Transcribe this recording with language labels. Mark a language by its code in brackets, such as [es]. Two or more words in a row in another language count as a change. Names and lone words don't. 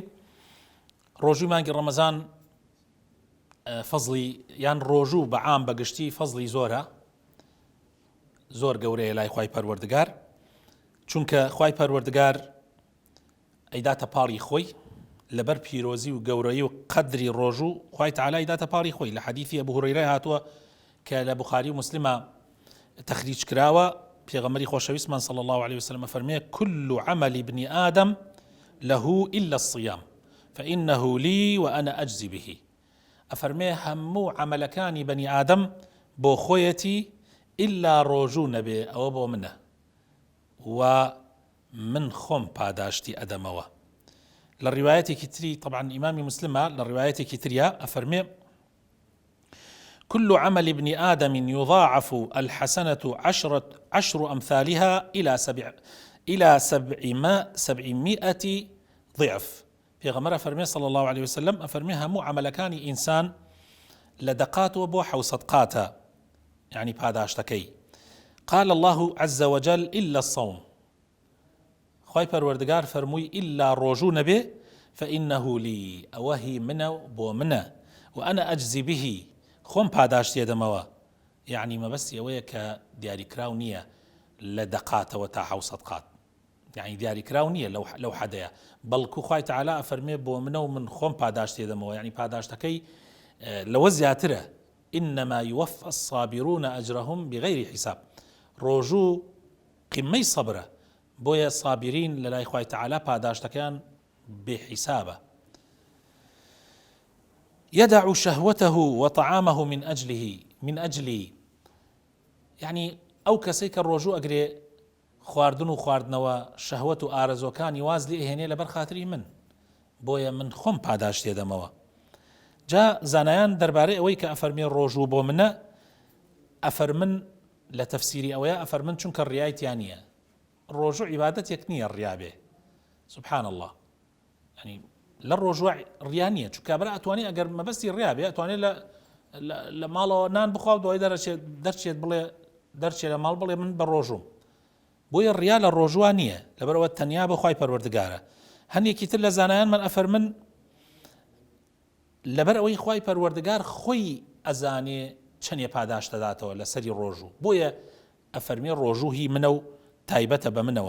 [ckb] ڕۆژووی مانگی ڕەمەزان فەزڵی یان ڕۆژوو بەعام بەگشتی فەزڵی زۆر گەورەیە لای خوای پەروەردگار، چونکە خوای پەروەردگار ئەیداتە پاڵی خۆی لەبەر پیرۆزی و گەورەی و قەدری ڕۆژوو. خوای تعالی ئەیداتە پاڵی خۆی. لە حەدیثی ئەبو هورەیرە هاتووە کە لە بوخاری و مسلمە تەخریج کراوە، پێغەمبەری خۆشەویستمان [ar] صلی الله عليه وسلم [ckb] فەرمێ: [ar] كل عمل ابن آدم له إلا الصيام فإنه لي وأنا أجزي به. [ckb] أفرمي همو عملكاني بني آدم بو خويتي إلا ڕۆژوو نەبێ ئەوە بۆ منە و من خۆم پاداشتی ئەدەمەوە. لە ڕیوایەتێکی تری طبعا ئیمامی مسلمە لە ڕیوایەتێکی تریە ئەفەرمێ: [ar] كل عمل ابن آدم يضاعف الحسنة عشر أمثالها إلى 700 ضعف. [ckb] پێغەمبەر ئەفەرمێ [ar] صلى الله عليه وسلم [ckb] ئەفەرمێ هەموو عملەکانی ئینسان لە دەقاتەوە بۆ 700 قاتە، يعني پاداشتەکەی. [ar] قال الله عز وجل إلا الصوم. [ckb] خوای پەروەردگار فەرمووی إلا ڕۆژوو نەبێ [ar] فإنه لي [ckb] ئەوەهی منە بۆ منە [ar] وأنا أجزي به [ckb] خۆم پاداشتی ئەدەمەوە. يعني مەبەستی ئەوەیە کە دیاریکراو نییە لە دەقاتەوە تا 700 قات، يعني دیاریکراو نییە لەو حەدەیە، بەڵکو خوای تعالی ئەفەرمێ بۆ منە و من خۆم پاداشتی ئەدەمەوە. يعني پاداشتەکەی لەوە زیاترە. [ar] إنما يوفى الصابرون أجرهم بغير حساب. [ckb] ڕۆژوو قمەی سەبرە، بۆیە صابرین لەلای خوای تعالی پاداشتەکان بێحیسابە. [ar] يدع شهوته وطعامه من أجلي. [ckb] يعني ئەو کەسەی کە ڕۆژوو ئەگرێ خواردن و خواردنەوە شەهوەت و ئارەزۆکانی واز لێ ئەهێنێ لەبەر خاتری من، بۆیە من خۆم پاداشتی ئەدەمەوە. جا زانایان دەربارەی ئەوەی کە ئەفەرمێ ڕۆژوو بۆ منە ئەفەرمن لە تەفسیری ئەوەیە ئەفەرمن چونکە ڕیایەتیان نییە. ڕۆژوو عیبادەتێک نییە ڕیا بێ، [ar] سبحان الله. [ckb] يعني لە ڕۆژوو ڕیا نییە، چونکە کابرا ئەتوانێت ئەگەر مەبەستی ڕیا بێ ئەتوانێت لە ماڵەوە نان بخوا دوای دەرچێت بڵێ دەرچێت لە ماڵ بڵێ من بە ڕۆژوم. بۆیە ڕیا لە ڕۆژوە نییە، لەبەرەوە تەنیا بە خوای پەروەردگارە. هەندێکی تر لە زانایان من ئەفەرمن لەبەر ئەوەی خوای پەروەردگار خۆی ئەزانێ چەندێ پاداش دەداتەوە لەسەری ڕۆژوو، بۆیە ئەفەرمێ ڕۆژوو هی منە و تایبەتە بە منەوە.